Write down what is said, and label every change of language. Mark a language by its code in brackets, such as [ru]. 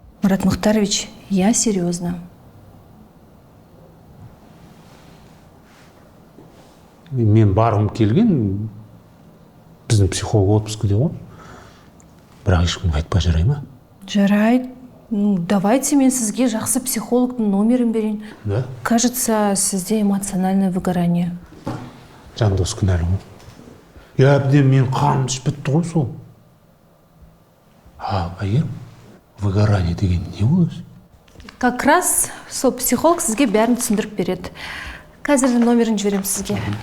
[ru] Марат Мухтарович, я серьезно. [kk] Мен барғым келген, біздің психолог отпускіде ғой. Бірақ ешкімге айтпай жарай ма? Жарайды. [ru] Ну, давайте [kk] мен сізге жақсы психологтың номерін берейін. Да? [ru] Кажется, [kk] сізде [ru] эмоциональное выгорание. [kk] Жандос кінәлі ғой. Я әбден мен қаным түсіп бітті ғой сол. Әйгерім, выгорание деген не болады? [ru] Как раз [kk] сол психолог сізге бәрін түсіндіріп береді. Қазір номерін жіберем сізге.